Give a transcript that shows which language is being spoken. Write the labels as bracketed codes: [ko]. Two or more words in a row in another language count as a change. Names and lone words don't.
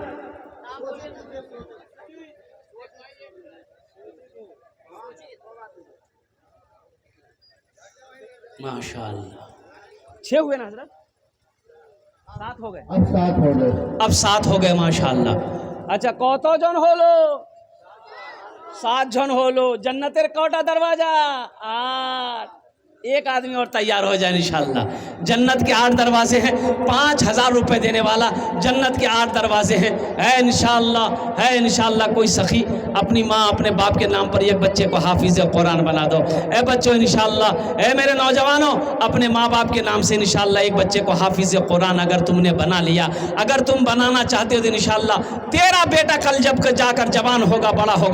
[ur] ماشاءاللہ 6 ہوئے نا حضرت, 7 ہو گئے. اب 7 ہو گئے. ماشاءاللہ. اچھا [bn] কত জন হলো? 7 জন হলো. জন্নতের কটা দরওয়াজা? 8. [ur] ایک آدمی اور تیار ہو جائے انشاءاللہ. جنت کے 8 دروازے ہیں. 5,000 روپے دینے والا, جنت کے 8 دروازے ہیں. ہے انشاءاللہ کوئی سخی اپنی ماں اپنے باپ کے نام پر ایک بچے کو حافظ قرآن بنا دو. اے بچوں انشاءاللہ, اے میرے نوجوانوں, اپنے ماں باپ کے نام سے انشاءاللہ ایک بچے کو حافظ قرآن اگر تم نے بنا لیا, اگر تم بنانا چاہتے ہو تو انشاءاللہ تیرا بیٹا کل جب جا کر جوان ہوگا, بڑا ہوگا.